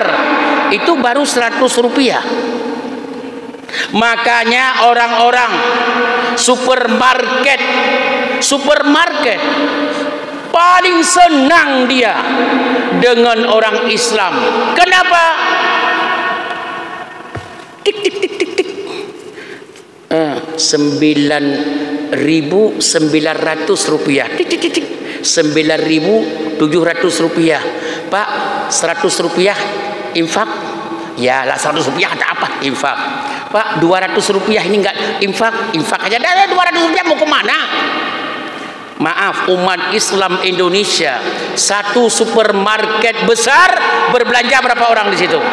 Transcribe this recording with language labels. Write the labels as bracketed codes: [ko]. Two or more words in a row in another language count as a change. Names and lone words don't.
[id] Itu baru 100 rupiah. Makanya orang-orang supermarket paling senang dia dengan orang Islam. Kenapa? Tik tik tik tik tik. 9.900 rupiah. Tik tik tik tik. 9.700 rupiah. Pak, 100 rupiah infak? Ya lah, 100 rupiah ada apa? Infak. Pak, 200 rupiah ini enggak infak? Infak aja. 200 rupiah mau kemana? Maaf, umat Islam Indonesia, 1 supermarket besar berbelanja berapa orang di situ?